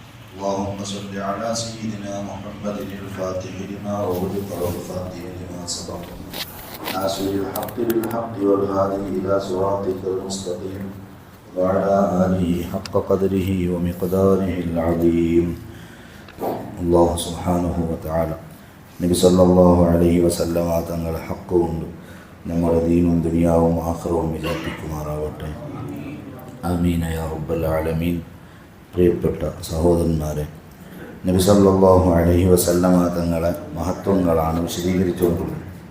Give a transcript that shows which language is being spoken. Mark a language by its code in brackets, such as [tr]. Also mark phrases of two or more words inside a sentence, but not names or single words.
[ar] اللهم صل على سيدنا محمد الفاتح لما أغلق والخاتم لما سبق ناصر الحق بالحق والهادي إلى صراطك المستقيم وعلى آله حق قدره ومقداره العظيم. الله سبحانه وتعالى [ml] നബി [ar] صلى الله عليه وسلم [ml] തങ്ങൾ ഹക്ക് കൊണ്ട് നമ്മുടെ ദീനും ദുനിയാവും ആഖിറവും വിജയിപ്പിക്കുമാറാവട്ടെ. [ar] آمين يا رب العالمين. [ml] പ്രിയപ്പെട്ട സഹോദരന്മാരെ, നബി [ar] صلى الله عليه وسلم [ml] തങ്ങളെ മഹത്വങ്ങളാണ് വിശദീകരിച്ചുകൊണ്ടുള്ളത്.